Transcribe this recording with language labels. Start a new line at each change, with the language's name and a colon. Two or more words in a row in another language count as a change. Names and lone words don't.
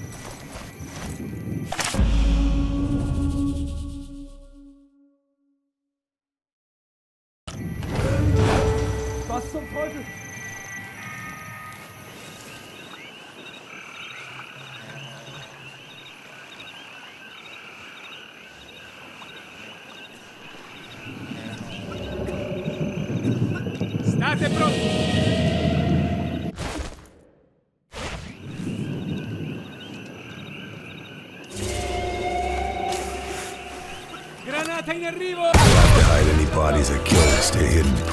German: Was zum Teufel?
Italian: State pronti! Granata in arrivo!
English: We'll have to hide any bodies I kill to stay hidden.